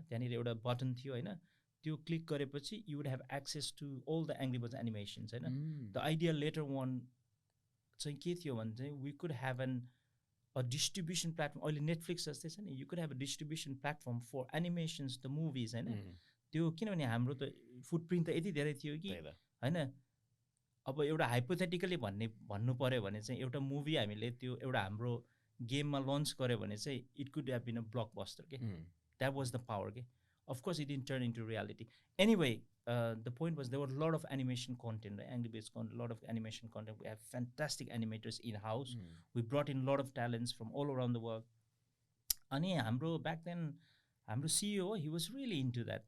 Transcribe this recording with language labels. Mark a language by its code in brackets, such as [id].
[en] There was a button, right? You click गरेपछि you would have access to all the Angry Birds animations, हैन. The idea later on [ne] चाहिँ के थियो भने चाहिँ [en] we could have a distribution platform. [ne] अहिले Netflix जस्तै छ नि, [en] you could have a distribution platform for animations, the movies, हैन. [ne] त्यो किनभने हाम्रो त फुटप्रिन्ट त यति धेरै थियो कि हैन. अब एउटा हाइपोथेटिकली भन्नु पर्यो भने चाहिँ एउटा मुभी हामीले त्यो एउटा हाम्रो गेममा लन्च गर्यो भने चाहिँ [en] it could have been a blockbuster [ne] के. [en] That was the power के. Of course, it didn't turn into reality. Anyway, the point was there were a lot of animation content, right? Angry Birds content, a lot of animation content. We have fantastic animators in-house. We brought in a lot of talents from all around the world. And back then, Hamro CEO, he was really into that.